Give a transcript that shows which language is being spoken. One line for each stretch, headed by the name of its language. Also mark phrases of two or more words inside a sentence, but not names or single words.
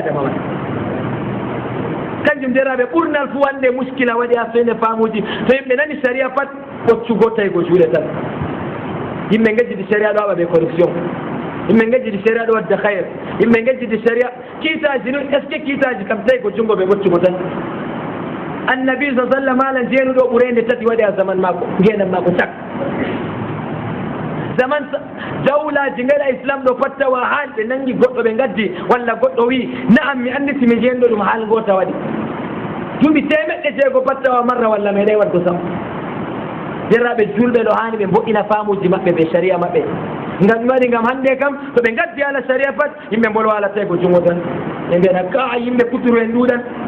Fula: adama man kanjum deraɓe ɓurnal fu wande muskila waɗi ha soyde faamuji to yimɓe nani saria pat ɓoccugo tawigo juuɗe tan yimɓe gejjidi saria ɗo waɗa ɓe corruption yimɓe gejjidi saria ɗo wadda hayre yimɓe gejjidi saria kiitaji noon
French: est ce que
Fula: kiitaji kam tawigo junngo ɓe ɓoccugo tan annabi sa sallam alan jeenuɗo ɓurende tati waɗi a zaman mako ngenam mako cak zaman dawlaji ngaɗa islam ɗo pat tawa haal ɓe nangi goɗɗo ɓe gaddi walla goɗɗo wi na'am mi anndi simi jeenɗo ɗum haal gota waɗi duuɓi temeɗɗe jeego pat tawa marra walla meeɗay wadgo sam derraɓe julɓe ɗo hani ɓe mbo'ina faamuji maɓɓe ɓe sharia maɓɓe ngam ɗum waɗi ngam hannde kam to ɓe gaddi ala sharia pat yimɓe mbolo ala tawi ko jungo tan ɓe mbiyata ka yimɓe kuturu en ɗuuɗan